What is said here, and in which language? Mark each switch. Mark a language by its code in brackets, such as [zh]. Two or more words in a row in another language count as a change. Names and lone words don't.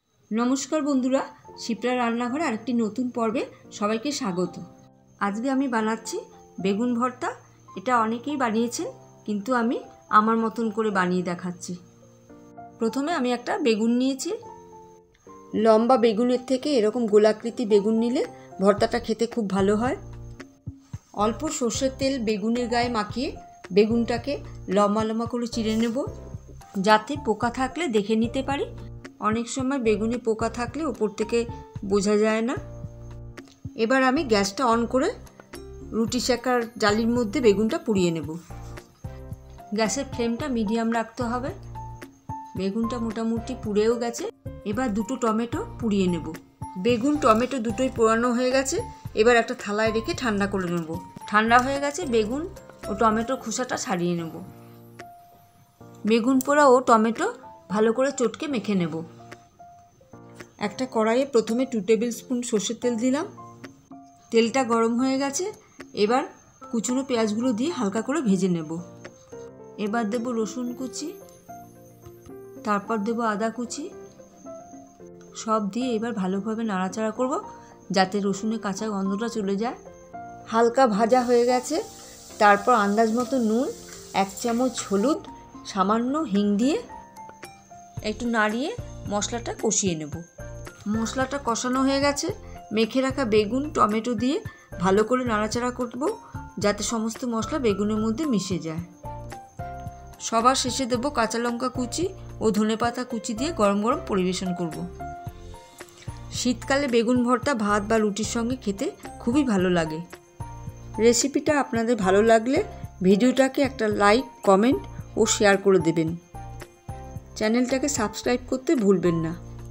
[bn] নমস্কার বন্ধুরা শিপ্রা রান্নাঘরে আরেকটি নতুন পর্বে সবাইকে স্বাগত। আজকে আমি বানাচ্ছি বেগুন ভর্তা। এটা অনেকেই বানিয়েছেন কিন্তু আমি আমার মতন করে বানিয়ে দেখাচ্ছি। প্রথমে আমি একটা বেগুন নিয়েছি। লম্বা বেগুনের থেকে এরকম গোলাকৃতি বেগুন নিলে ভর্তাটা খেতে খুব ভালো হয়। অল্প সর্ষের তেল বেগুনের গায়ে মাখিয়ে বেগুনটাকে লম্বা লম্বা করে চিরে নেব যাতে পোকা থাকলে দেখে নিতে পারি। অনেক সময় বেগুনে পোকা থাকলে ওপর থেকে বোঝা যায় না। এবার আমি গ্যাসটা অন করে রুটি সেঁকার জালির মধ্যে বেগুনটা পুড়িয়ে নেব। গ্যাসের ফ্লেমটা মিডিয়াম রাখতে হবে। বেগুনটা মোটামুটি পুড়েও গেছে। এবার দুটো টমেটো পুড়িয়ে নেব। বেগুন টমেটো দুটোই পোড়ানো হয়ে গেছে। এবার একটা থালায় রেখে ঠান্ডা করে নেব। ঠান্ডা হয়ে গেছে বেগুন ও টমেটো খোসাটা ছাড়িয়ে নেব। বেগুন পোড়া ও টমেটো ভালো করে চটকে মেখে নেব। এক কড়াইয়ে প্রথমে 2 [en] table spoon [bn] সর্ষের তেল দিলাম। তেলটা গরম হয়ে গেছে। এবার কুচোনো পেঁয়াজগুলো দিয়ে হালকা করে ভেজে নেব। এবার দেব রসুন কুচি, তারপর দেব আদা কুচি। সব দিয়ে এবার ভালোভাবে নাড়াচাড়া করব যাতে রসুনের কাঁচা গন্ধটা চলে যায়। হালকা ভাজা হয়ে গেছে। তারপর আন্দাজ মতো নুন, 1 চামচ হলুদ, সামান্য হিং দিয়ে একটু নাড়িয়ে মশলাটা কষিয়ে নেব। মশলাটা কষানো হয়ে গেছে। মেখে রাখা বেগুন টমেটো দিয়ে ভালো করে নাড়াচাড়া করব যাতে সমস্ত মশলা বেগুনের মধ্যে মিশে যায়। সবার শেষে দেব কাঁচা লঙ্কা কুচি আর ধনেপাতা কুচি দিয়ে গরম গরম পরিবেশন করব। শীতকালে বেগুন ভর্তা ভাত বা রুটির সঙ্গে খেতে খুবই ভালো লাগে। রেসিপিটা আপনাদের ভালো লাগলে ভিডিওটাকে একটা [en] like comment [bn] আর শেয়ার করে দেবেন। চ্যানেলটাকে সাবস্ক্রাইব করতে ভুলবেন না।